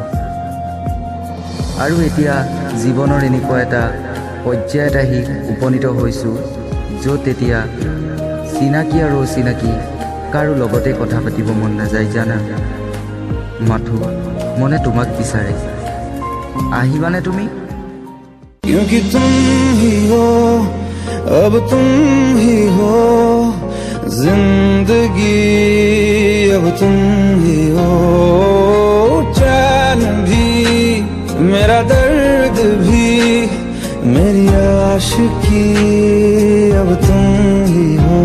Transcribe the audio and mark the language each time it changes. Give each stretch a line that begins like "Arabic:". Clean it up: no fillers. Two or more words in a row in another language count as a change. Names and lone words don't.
Assamese: আৰু এতিয়া জীৱনৰ এনেকুৱা এটা পৰ্যায়ত আহি উপনীত হৈছোঁ য'ত এতিয়া চিনাকি আৰু অচিনাকি কাৰো লগতে কথা পাতিব মন নাযায় জানা। মাথো মনে তোমাক বিচাৰে, আহিবানে তুমি?
Hindi: क्योंकि तुम ही हो, अब तुम ही हो जिंदगी, अब तुम ही हो चैन भी, मेरा दर्द भी, मेरी आशिकी, अब तुम ही हो।